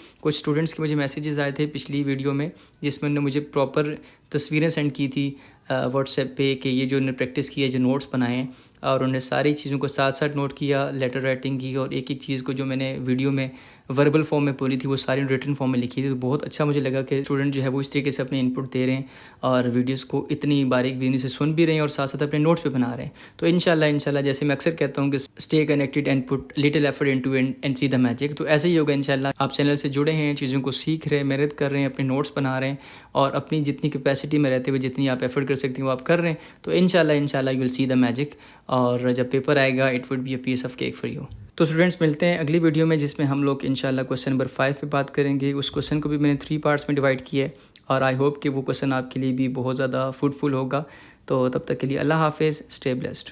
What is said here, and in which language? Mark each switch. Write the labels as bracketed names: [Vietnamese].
[Urdu] کچھ اسٹوڈنٹس کے مجھے میسیجز آئے تھے پچھلی ویڈیو میں جس میں انہوں نے مجھے پراپر تصویریں سینڈ کی تھی واٹس ایپ پہ کہ یہ جو انہوں نے پریکٹس کی ہے، جو نوٹس بنائے ہیں، اور انہوں نے ساری چیزوں کو ساتھ ساتھ نوٹ کیا، لیٹر رائٹنگ کی، اور ایک ایک چیز کو جو میں نے ویڈیو میں وربل فارم میں بولی تھی وہ ساری ریٹن فارم میں لکھی تھی. تو بہت اچھا مجھے لگا کہ اسٹوڈنٹ جو ہے وہ اس طریقے سے اپنے انپٹ دے رہے ہیں اور ویڈیوز کو اتنی باریک بینی سے سن بھی رہے ہیں اور ساتھ ساتھ اپنے نوٹس پہ بنا رہے ہیں. تو انشاءاللہ جیسے میں اکثر کہتا ہوں کہ [English] Stay connected and put little effort into and see the magic. [Urdu] تو ایسے ہی ہوگا انشاءاللہ. آپ چینل سے جڑے ہیں، چیزوں کو سیکھ رہے ہیں، محنت کر رہے ہیں، اپنے نوٹس بنا رہے ہیں، اور اپنی جتنی کیپیسٹی میں رہتے ہوئے جتنی آپ ایفرٹ کر سکتے ہیں وہ آپ کر رہے ہیں. [English] تو انشاءاللہ you will see the magic. [Urdu] اور جب پیپر آئے گا [English] It would be a piece of cake for you. [Urdu] تو اسٹوڈنٹس ملتے ہیں اگلی ویڈیو میں جس میں ہم لوگ انشاءاللہ کویسچن نمبر 5 پہ بات کریں گے. اس کویسچن کو بھی میں نے 3 پارٹس میں ڈیوائڈ کیا ہے، اور [English] I hope [Urdu] کہ وہ کویسچن آپ کے لیے بھی بہت زیادہ فروٹفل ہوگا. تو تب تک کے لیے اللہ حافظ، [English] Stay blessed.